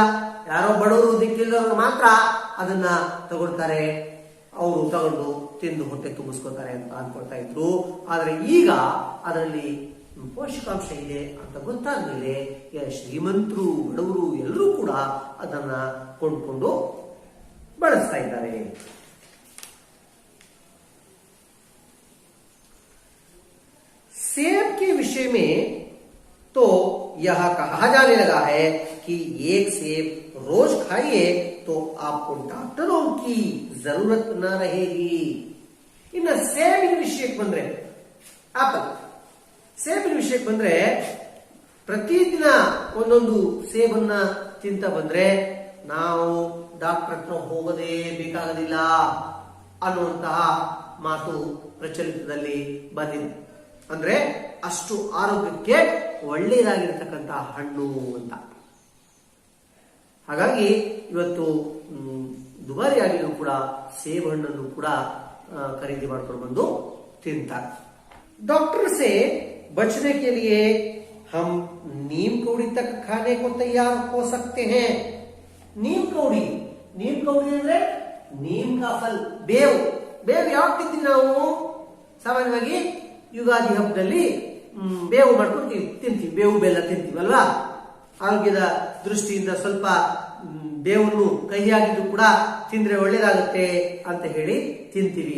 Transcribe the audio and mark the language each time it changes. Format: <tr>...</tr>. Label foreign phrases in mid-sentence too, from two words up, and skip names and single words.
<kn>ಯಾರೋ ಬಡವರು ದಿಕ್ಕಿಲ್ಲದವರು ಮಾತ್ರ ಅದನ್ನ ತಗೊಳ್ತಾರೆ, ಅವರು ತಗೊಂಡು ತಿಂದು ಹೊಟ್ಟೆ ತುಂಬಿಸ್ಕೋತಾರೆ ಅಂತ ಅನ್ಕೊಳ್ತಾ ಇದ್ರು. ಆದ್ರೆ ಈಗ ಅದರಲ್ಲಿ ಪೋಷಕಾಂಶ ಇದೆ ಅಂತ ಗೊತ್ತಾದ ಮೇಲೆ ಶ್ರೀಮಂತರು ಬಡವರು ಎಲ್ಲರೂ ಕೂಡ ಅದನ್ನ ಕೊಂಡ್ಕೊಂಡು ಬಳಸ್ತಾ ಇದ್ದಾರೆ.</kn> <hi>सेब के विषय में तो यह कहा जाने लगा है कि एक सेब रोज खाइए तो आपको डॉक्टरों की जरूरत न रहेगी.</hi> <kn>ಇನ್ನು ಸೇಬಿನ ವಿಷಯಕ್ಕೆ ಬಂದ್ರೆ, ಆಪಲ್ ಸೇಬಿನ ವಿಷಯಕ್ಕೆ ಬಂದ್ರೆ, ಪ್ರತಿದಿನ ಒಂದೊಂದು ಸೇಬನ್ನ ತಿಂತ ಬಂದ್ರೆ ನಾವು ಡಾಕ್ಟರ್ ಹತ್ರ ಹೋಗದೇ ಬೇಕಾಗಲಿಲ್ಲ ಅನ್ನುವಂತಹ ಮಾತು ಪ್ರಚಲಿತದಲ್ಲಿ ಬಂದಿದೆ. ಅಂದ್ರೆ ಅಷ್ಟು ಆರೋಗ್ಯಕ್ಕೆ ಒಳ್ಳೆಯದಾಗಿರ್ತಕ್ಕಂತಹ ಹಣ್ಣು ಅಂತ. ಹಾಗಾಗಿ ಇವತ್ತು ದುಬಾರಿ ಆಗಿದ್ರು ಕೂಡ ಸೇಬು ಹಣ್ಣನ್ನು ಕೂಡ ಖರೀದಿ ಮಾಡ್ಕೊಂಡು ಬಂದು ತಿಂತಾರೆ.</kn> <hi>डॉक्टर से बचने के लिए हम नीम कौड़ी तक खाने को तैयार हो सकते हैं. नीम कौड़ी</hi> <kn>ಅಂದ್ರೆ</kn> <hi>नीम का फल</hi> <kn>ಬೇವು ಯಾವಾಗ ತಿಂತೀವಿ ನಾವು ಸಾಮಾನ್ಯವಾಗಿ ಯುಗಾದಿ ಹಬ್ಬದಲ್ಲಿ ಬೇವು ಮಾಡ್ಕೊಂಡು ತಿಂತೀವಿ, ಬೇವು ಬೆಲ್ಲ ತಿಂತೀವಿ ಅಲ್ವಾ. ಆರೋಗ್ಯದ ದೃಷ್ಟಿಯಿಂದ ಸ್ವಲ್ಪ ಬೇವನ್ನು ಕಹಿಯಾಗಿದ್ದು ಕೂಡ ತಿಂದ್ರೆ ಒಳ್ಳೇದಾಗುತ್ತೆ ಅಂತ ಹೇಳಿ ತಿಂತೀವಿ.</kn>